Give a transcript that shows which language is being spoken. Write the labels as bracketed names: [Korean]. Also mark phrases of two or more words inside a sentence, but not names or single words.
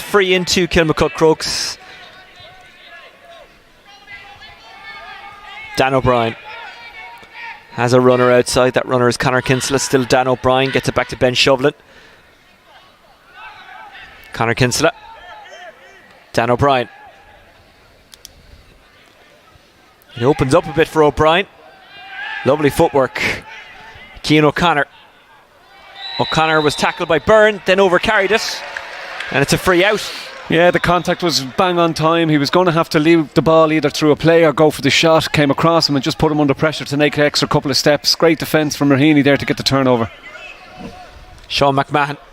[English] Free into Kilmacud Crokes. Dan O'Brien has a runner outside. That runner is Conor Kinsella. Still Dan O'Brien. Gets it back to Ben Shovlin. Conor Kinsella. Dan O'Brien. It opens up a bit for O'Brien. Lovely footwork. Cian O'Connor. O'Connor was tackled by Byrne, then overcarried it, and it's a free out. Yeah, the contact was bang on time. He was going to have to leave the ball either through a play or go for the shot. Came across him and just put him under pressure to make an extra couple of steps. Great defence from Raheny there to get the turnover. Sean McMahon.